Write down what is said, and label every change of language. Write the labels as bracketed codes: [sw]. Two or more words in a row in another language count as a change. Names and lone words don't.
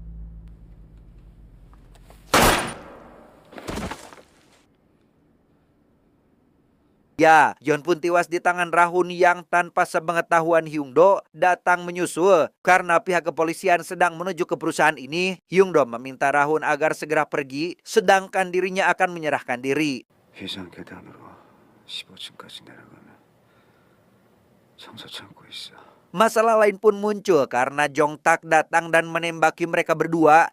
[id] ya, Jeon pun tewas di tangan Rahun yang tanpa sepengetahuan Hyungdo datang menyusul. Karena pihak kepolisian sedang menuju ke perusahaan ini, Hyungdo meminta Rahun agar segera pergi, sedangkan dirinya akan menyerahkan diri. [ko] 회장 계단으로 15층까지 내려가면 청소 창고 있어. [id] Masalah lain pun muncul karena Jong Tak datang dan menembaki mereka berdua.